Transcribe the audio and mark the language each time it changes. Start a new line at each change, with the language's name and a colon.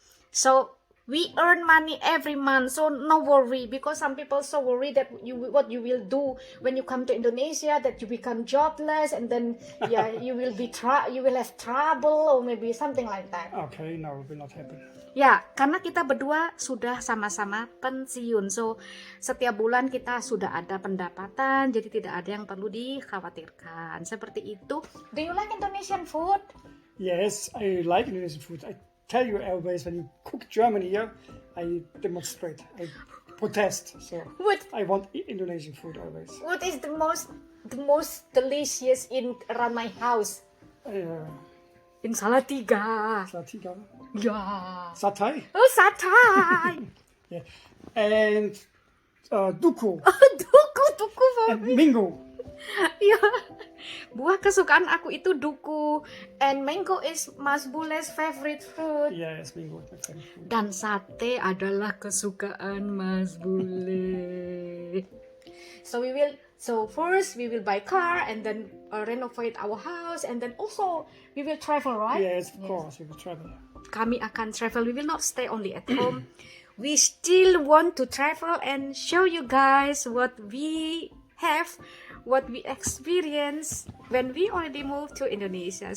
English: So we earn money every month. So no worry, because some people so worry that what you will do when you come to Indonesia, that you become jobless and then you will have trouble or maybe something like that. Okay. No, it will not happen.
Indonesian: Ya, karena kita berdua sudah sama-sama pensiun. So, setiap bulan kita sudah ada pendapatan, jadi tidak ada yang perlu dikhawatirkan. Seperti itu.
English: Do you like Indonesian food? Yes, I like Indonesian food. I tell you always, when you cook Germany here, I demonstrate, I protest. So What I want Indonesian food always. what is the most delicious in around my house? In Salatiga. Salatiga,
Indonesian: Ya.
English: satay, Oh, satay. yeah, and duku Duku and mango. Ya. Buah kesukaan aku itu duku, and mango is Mas Bule's favorite fruit. Yes, mango is my favorite food.
Indonesian: Dan sate adalah kesukaan Mas Bule.
English: So first we will buy car and then renovate our house, and then also we will travel, right? Yes, of course, we will travel.
Indonesian: Kami akan travel.
English: We will not stay only at home. We still want to travel and show you guys what we have, what we experience when we already moved to Indonesia.